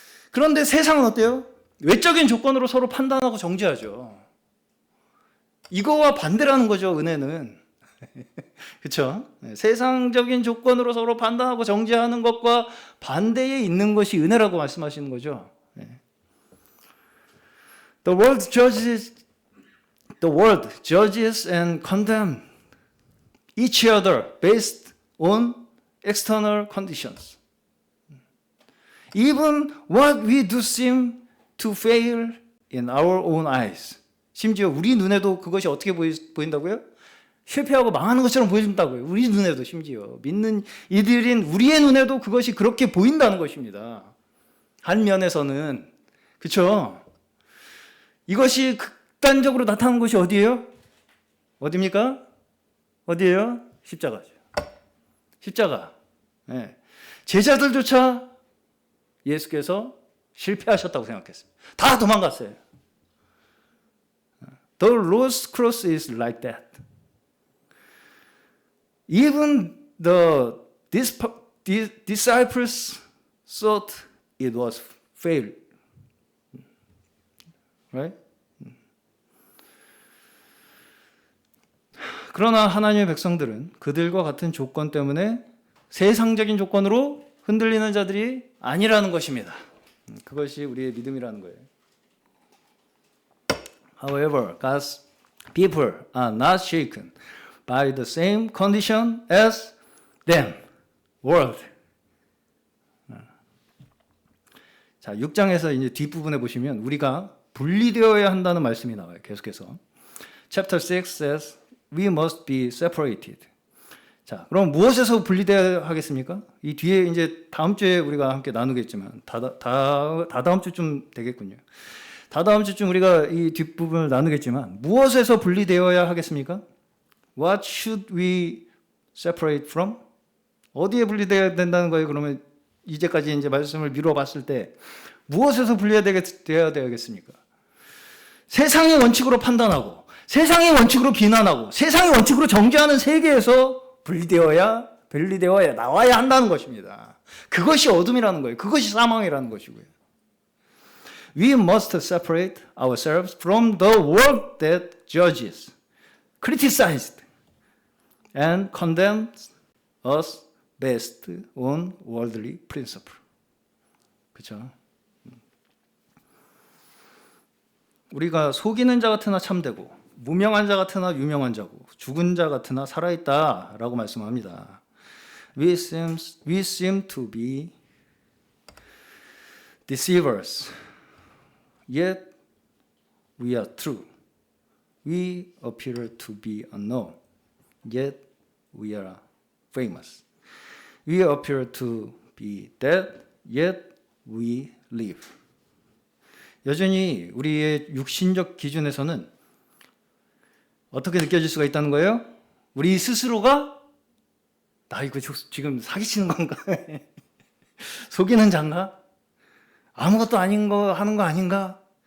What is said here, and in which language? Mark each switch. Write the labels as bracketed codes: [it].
[ko] 그런데 세상은 어때요? 외적인 조건으로 서로 판단하고 정죄하죠. 이거와 반대라는 거죠, 은혜는. 그렇죠? 세상적인 조건으로 서로 판단하고 정죄하는 것과 반대에 있는 것이 은혜라고 말씀하시는 거죠. [en] The world judges and condemns each other based on external conditions. Even what we do seem to fail in our own eyes. [ko] 심지어 우리 눈에도 그것이 어떻게 보인다고요? 실패하고 망하는 것처럼 보인다고요. 우리 눈에도 심지어. 믿는 이들인 우리의 눈에도 그것이 그렇게 보인다는 것입니다. 한 면에서는. 그렇죠? 이것이 극단적으로 나타나는 것이 어디예요? 어디입니까? 어디예요? 십자가죠. 십자가. 네. 제자들조차 예수께서 실패하셨다고 생각했습니다. 다 도망갔어요. [en] The Lord's cross is like that. Even the disciples thought it was failed. Right? [ko] 그러나 하나님의 백성들은 그들과 같은 조건 때문에 세상적인 조건으로 흔들리는 자들이 아니라는 것입니다. 그것이 우리의 믿음이라는 거예요. [en] However, God's people are not shaken by the same condition as them, world. [ko] 자, 6장에서 이제 뒷부분에 보시면 우리가 분리되어야 한다는 말씀이 나와요. 계속해서. [en] Chapter 6 says we must be separated. [ko] 자, 그럼 무엇에서 분리되어야 하겠습니까? 이 뒤에 이제 다음 주에 우리가 함께 나누겠지만 다다음 주쯤 되겠군요. 다다음 주쯤 우리가 이 뒷부분을 나누겠지만 무엇에서 분리되어야 하겠습니까? [en] What should we separate from? [ko] 어디에 분리되어야 된다는 거예요? 그러면 이제까지 이제 말씀을 미루어 봤을 때 무엇에서 분리해야 되겠습니까? 세상의 원칙으로 판단하고 세상의 원칙으로 비난하고 세상의 원칙으로 정죄하는 세계에서 분리되어야 나와야 한다는 것입니다. 그것이 어둠이라는 거예요. 그것이 사망이라는 것이고요. [en] We must separate ourselves from the world that judges, criticizes, and condemns us based on worldly principle. [ko] 그렇죠? 우리가 속이는 자 같으나 참되고 무명한 자 같으나 유명한 자고 죽은 자 같으나 살아있다라고 말씀합니다. [en] We seem to be deceivers, yet we are true. We appear to be unknown, yet we are famous. We appear to be dead, yet we live. [ko] 여전히 우리의 육신적 기준에서는 어떻게 느껴질 수가 있다는 거예요? 우리 스스로가 나 이거 지금 사기치는 건가? 속이는 자인가? 아무것도 아닌 거 하는 거 아닌가?